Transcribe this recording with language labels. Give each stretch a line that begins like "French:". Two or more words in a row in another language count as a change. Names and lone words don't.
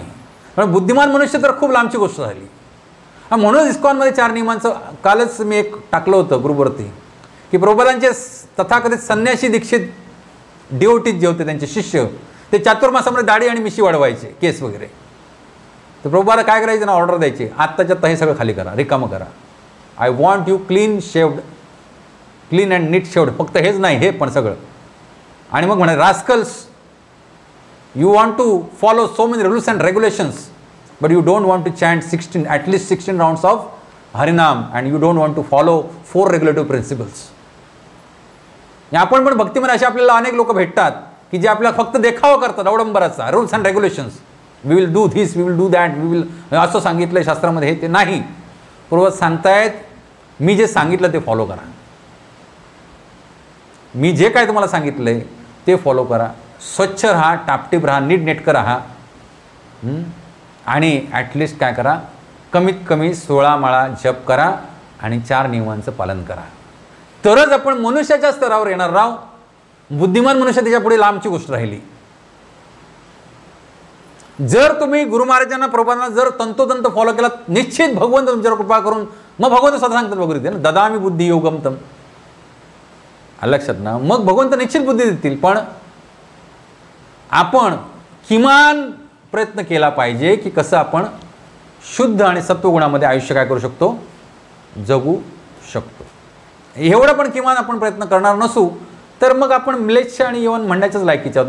Marathi: पण बुद्धिमान मनुष्य तर खूप लांबची गोष्ट झाली. म्हणूनच इस्कॉनमध्ये 4 नियमांचं कालच मी एक टाकलं होतं ग्रुपवरती की प्रभुपादांचे तथाकथित संन्यासी दीक्षित डिओटीज जे होते त्यांचे शिष्य, ते चातुर्मासामध्ये दाढी आणि मिशी वाढवायचे, केस वगैरे. तर प्रभुपादा काय करायचे ना, ऑर्डर द्यायचे, आत्ताच्या हे सगळं खाली करा, रिकामं करा.
English: I want you clean shaved, clean and neat shaved.
Marathi: फक्त हेच नाही, हे पण सगळं. आणि मग म्हणे,
English: रास्कल्स, you want to follow so many rules and regulations, but you don't want to chant at least 16 rounds of Harinam, and you don't want to follow 4 regulative principles.
Marathi: आपण पण भक्तीमध्ये असे आपल्याला अनेक लोक भेटतात की जे आपल्याला फक्त देखावा करतात अवडंबराचा,
English: rules and regulations. We will do this, we will do that, we will,
Marathi: असं सांगितलं शास्त्रामध्ये. हे ते नाही. पूर्वज सांगतायत, मी जे सांगितलं ते फॉलो करा. मी जे काय तुम्हाला सांगितलंय ते फॉलो करा. स्वच्छ राहा, टापटीप राहा, नीटनेटकं राहा. आणि ॲटलिस्ट काय करा, कमीत कमी 16 माळा जप करा आणि 4 नियमांचं पालन करा. तरच आपण मनुष्याच्या स्तरावर येणार. राव बुद्धिमान मनुष्य त्याच्या पुढे लांबची गोष्ट राहिली. जर तुम्ही गुरु महाराजांना, प्रभुपादांना जर तंतोतंत फॉलो केला, निश्चित भगवंत तुमच्यावर कृपा करून, मग भगवंत स्वतः सांगतात भगवद्गीतेत ना,
Sanskrit: ददामी बुद्धी योगम तम.
Marathi: लक्षात ना. मग भगवंत निश्चित बुद्धी देतील. पण आपण किमान प्रयत्न केला पाहिजे की कसं आपण शुद्ध आणि सत्वगुणामध्ये आयुष्य काय करू शकतो, जगू शकतो. एवढं पण किमान आपण प्रयत्न करणार नसू तर मग आपण म्लेच्छ आणि यवन म्हणण्याच्याच लायकीचे आहोत.